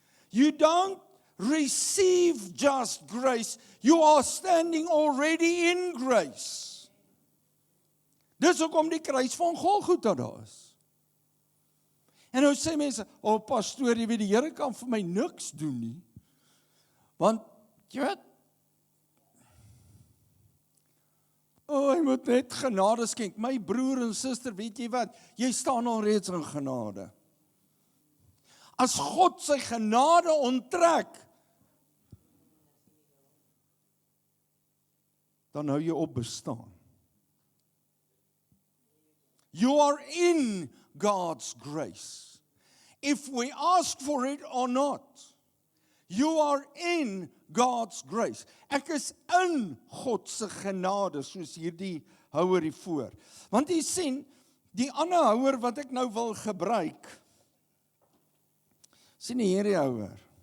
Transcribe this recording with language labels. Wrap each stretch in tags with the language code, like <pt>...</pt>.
<en>You don't receive just grace, you are standing already in grace.</en> <af>Dis hoekom die kruis van Golgotha daar is. En nou sê mense, pastoor, jy weet die Here kan vir my niks doen nie. Want, jy weet, Hy moet net genade skenk. My broer en suster, weet jy wat? Jy staan al reeds in genade. As God sy genade onttrek, dan hou jy op bestaan.</af> <en>You are in God's grace. If we ask for it or not, you are in God's grace.</en> <af>Ek is in God se genade, soos hierdie houer hier voor. Want jy sien, die ander houer wat ek nou wil gebruik, sien die hierdie houer.</af>